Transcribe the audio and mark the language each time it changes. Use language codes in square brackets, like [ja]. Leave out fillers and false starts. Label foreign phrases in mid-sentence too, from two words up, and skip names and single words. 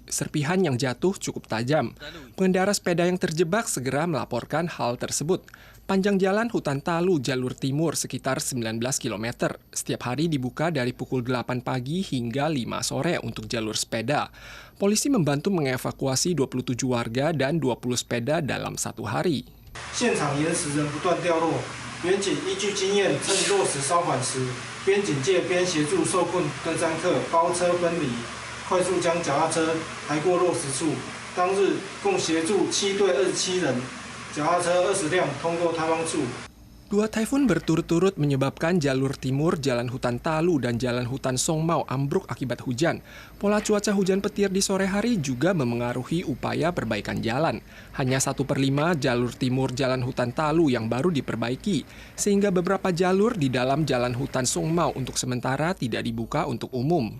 [id] Serpihan yang jatuh cukup tajam. Pengendara sepeda yang terjebak segera melaporkan hal tersebut. Panjang jalan Hutan Talu jalur timur sekitar 19 km. Setiap hari dibuka dari pukul 8 pagi hingga 5 sore untuk jalur sepeda. Polisi membantu mengevakuasi 27 warga dan 20 sepeda dalam 1 hari. [zh] 现场岩石仍不断掉落，远警依据经验，趁落石稍缓时，边警戒边协助受困登山客包车分离，快速将脚踏车抬过落石处。当日共协助7队27人，脚踏车20辆通过塌方处。 [id] Dua taifun berturut-turut menyebabkan jalur timur Jalan Hutan Talu dan Jalan Hutan Songmao ambruk akibat hujan. Pola cuaca hujan petir di sore hari juga memengaruhi upaya perbaikan jalan. Hanya 1/5 jalur timur Jalan Hutan Talu yang baru diperbaiki, sehingga beberapa jalur di dalam Jalan Hutan Songmao untuk sementara tidak dibuka untuk umum.